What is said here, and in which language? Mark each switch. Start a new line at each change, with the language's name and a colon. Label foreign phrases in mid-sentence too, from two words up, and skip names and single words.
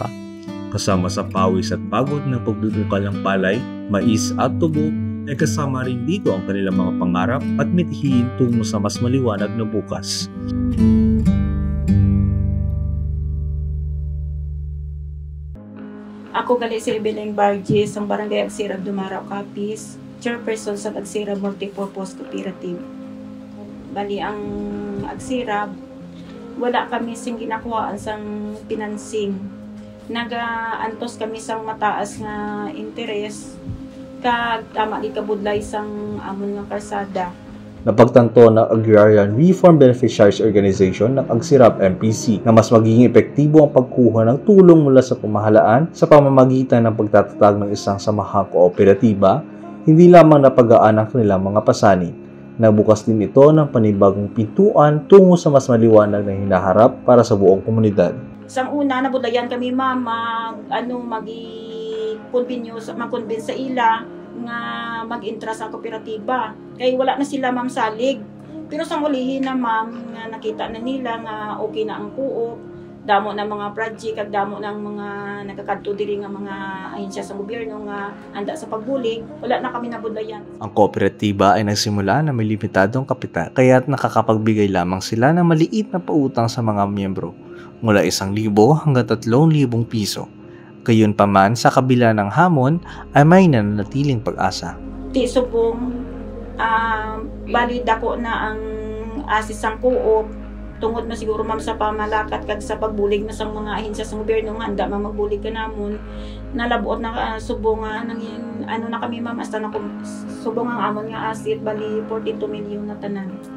Filipino: Kasama sa pawis at pagod ng pagbubukal ng palay, mais at tubo, ay kasama rin dito ang kanilang mga pangarap at mithiin tungo sa mas maliwanag na bukas.
Hiligaynon: Ako gali si Beleng Barges, ang Barangay Agsirab Dumaraw Capiz, chairperson sa Agsirab Multipurpose Cooperative. Bali ang Agsirab, wala kami sing ginakuhaan sang pinansing. Nagaantos kami sang mataas nga interes, kag tama di kabudlay sang amon nga karsada.
Filipino: Napagtanto ng Agrarian Reform Beneficiaries Organization ng Agsirab MPC na mas magiging epektibo ang pagkuha ng tulong mula sa pamahalaan sa pamamagitan ng pagtatatag ng isang samahang kooperatiba, hindi lamang napagaan ang kanilang mga pasanin. Nagbukas din ito ng panibagong pintuan tungo sa mas maliwanag na hinaharap para sa buong komunidad.
Hiligaynon: Sang una, nabudlayan kami mag-convince sa ila nga mag-intra sa kooperatiba. Kaya wala na sila ma'am salig. Pero sa mulihin na ma'am, nga nakita na nila nga okay na ang kuop, damo na mga project, kag damo ng mga nakakadto diri nga mga ahensya sa gobyerno nga anda sa pagbulig, wala na kami nabudlayan.
Filipino: Ang kooperatiba ay nagsimula na may limitadong kapital, kaya't nakakapagbigay lamang sila ng maliit na pautang sa mga miyembro, mula 1,000 hanggang 3,000 piso. Gayunpaman, sa kabila ng hamon ay may nananatiling pag-asa.
Hiligaynon: Ti subong bali dako na ang asis sang kuop tungod na siguro ma'am sa pamalakat kag sa pagbulig na sang mga ahensya sa gobyerno nga anda man magbulig kanamon, nalabuot na subong nga na kami ma'am hasta na subong ang amon nga asset bali 42 milyon na tanan.